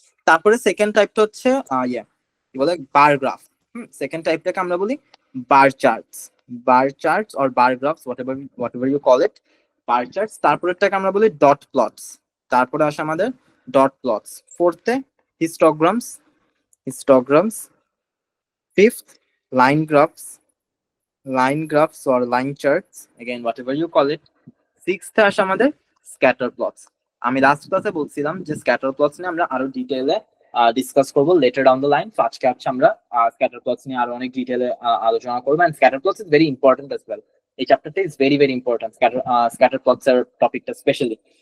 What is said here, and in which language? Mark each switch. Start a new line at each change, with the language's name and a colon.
Bangla: তারপরে সেকেন্ড টাইপটা হচ্ছে কি বলে, বার গ্রাফ। সেকেন্ড টাইপটাকে আমরা বলি
English: Bar charts, bar charts or bar graphs, whatever you call it, bar charts.
Bangla: তারপরেরটাকে আমরা বলি ডট প্লটস, তারপরে আসে আমাদের dot plots. ফোর্থে হিস্টোগ্রামস, হিস্টোগ্রামস।
English: Fifth line graphs, line graphs or line charts, again whatever you call it.
Bangla: Sixth আসে আমাদের scatter plots. আমি last ক্লাসে বলছিলাম যে স্ক্যাটার প্লটস নিয়ে আমরা আরো ডিটেইলে ডিসকাস করব
English: Later down the line.
Bangla: তো আজকে আমরা স্ক্যাটার প্লটস নিয়ে আরো অনেক ডিটেইলে আলোচনা করব,
English: And scatter plots is very important as well.
Bangla: এই চ্যাপ্টারটা
English: is very very important,
Bangla: scatter plots এর টপিকটা স্পেশালি।